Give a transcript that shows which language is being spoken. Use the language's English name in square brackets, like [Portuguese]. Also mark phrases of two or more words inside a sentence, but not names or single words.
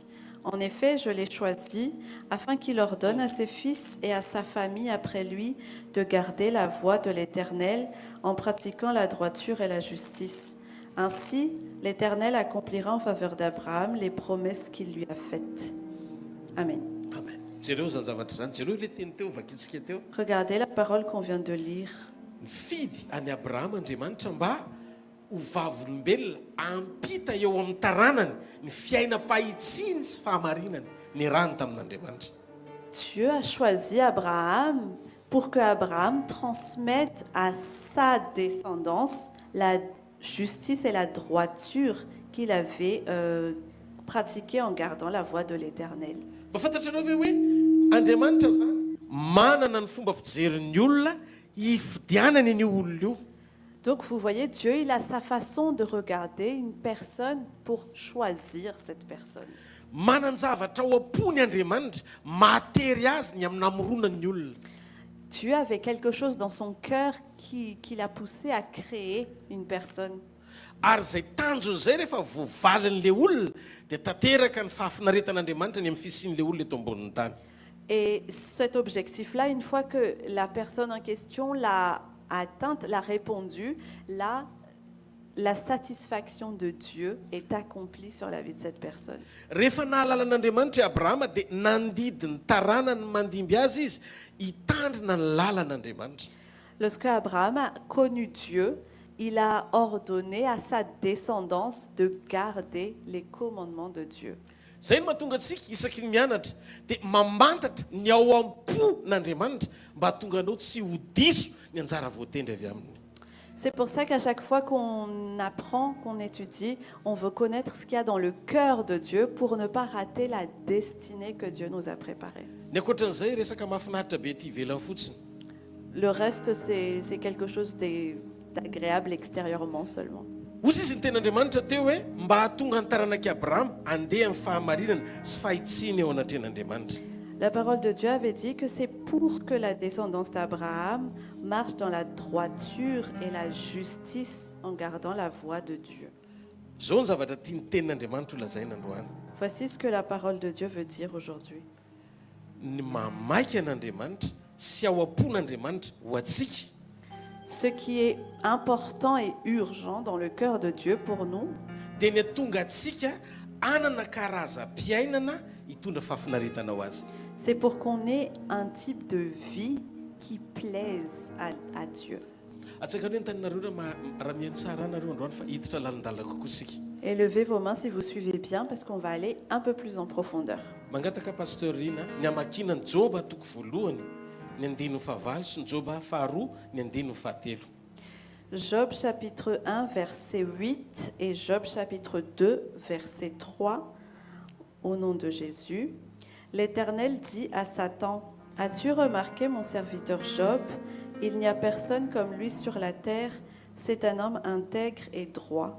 [French] En effet, je l'ai choisi afin qu'il ordonne à ses fils et à sa famille après lui de garder la voie de l'Éternel en pratiquant la droiture et la justice. Ainsi, l'Éternel accomplira en faveur d'Abraham les promesses qu'il lui a faites. Amen. Amen. [Malagasy] Jereo zany zavatra zany, jereo le teny teo vakitsika teo. [French] Regardez la parole qu'on vient de lire. [Malagasy] Nifidy any Abrahama Andriamanitra mba ho vavolombelona ampita eo amin'ny taranany ny fiainam-pahitsiny sy fahamarinany ny rano tamin'Andriamanitra. [French] Dieu a choisi Abraham pour que Abraham transmette à sa descendance la justice et la droiture qu'il avait pratiquée en gardant la voie de l'Éternel. [Malagasy] Mba fantatrareo ve hoe Andriamanitra zany manana ny fomba fijerin'ny olona hifidianany ny olona io. [French] Donc vous voyez, Dieu il a sa façon de regarder une personne pour choisir cette personne. [Malagasy] Manana ny zavatra ao am-pony Andriamanitra matery azy ny amin'ny namoronany olona. [French] Dieu avait quelque chose dans son cœur qui l'a poussé à créer une personne. [Malagasy] Ary zay tanjon'izay rehefa voavalin'le olona dia tanteraka ny fahafinaretan'Andriamanitra ny amin'ny fisian'le olona eto ambonin'ny tany. [French] Et cet objectif-là, une fois que la personne en question l'a atteinte, l'a répondu, là, la satisfaction de Dieu est accomplie sur la vie de cette personne. [Malagasy] Rehefa nahalala an'Andriamanitra Abrahama dia nandidy ny taranany mandimby azy izy hitandrina ny lalan'Andriamanitra. [French] Lorsque Abraham a connu Dieu, il a ordonné à sa descendance de garder les commandements de Dieu. [Malagasy] Zay no mahatonga antsika isaky ny mianatra dia mamantatra ny ao am-pon'Andriamanitra mba hatonga anao tsy ho diso ny anjara voatendry avy aminy. [French] C'est pour ça qu'à chaque fois qu'on apprend, qu'on étudie, on veut connaître ce qu'il y a dans le cœur de Dieu pour ne pas rater la destinée que Dieu nous a préparée. [Malagasy] Ny ankoatran'izay resaka mahafinaritra be ity ivelany fotsiny. [French] Le reste, c'est quelque chose d'agréable extérieurement seulement. [Malagasy] Hozy izy ny ten'Andriamanitra teo hoe mba hahatonga ny taranak'i Abrahama handeha amin'ny fahamarinana sy fahitsiana eo anatren'Andriamanitra. [French] La parole de Dieu avait dit que c'est pour que la descendance d'Abraham marche dans la droiture et la justice en gardant la voie de Dieu. [Malagasy] Zao ny zavatra tiany tenin'Andriamanitra ho lazaina androany. [French] Voici ce que la parole de Dieu veut dire aujourd'hui. [Malagasy] Ny mamaika an'Andriamanitra sy ao am-pon'Andriamanitra ho atsika. [French] Ce qui est important et urgent dans le cœur de Dieu pour nous, [Malagasy] dia ny atonga atsika anana karazam-piainana hitondra fahafinaretana ho azy. [French] c'est pour qu'on ait un type de vie qui plaise à Dieu. [Malagasy] Atsaka ny taninareo raha mihaino tsara anareo androany fa hiditra lalindalina kokoa isika. [French] Élevez vos mains si vous suivez bien parce qu'on va aller un peu plus en profondeur. [Malagasy] Mangataka pasteur Rina ny amakina ny Joba toko voalohany ny andino fahavalo sy ny Joba faharoa ny andino fahatelo. [French] Job chapitre 1 verset 8 et Job chapitre 2 verset 3 au nom de Jésus. L'Éternel dit à Satan, as-tu remarqué mon serviteur Job? Il n'y a personne comme lui sur la terre. C'est un homme intègre et droit.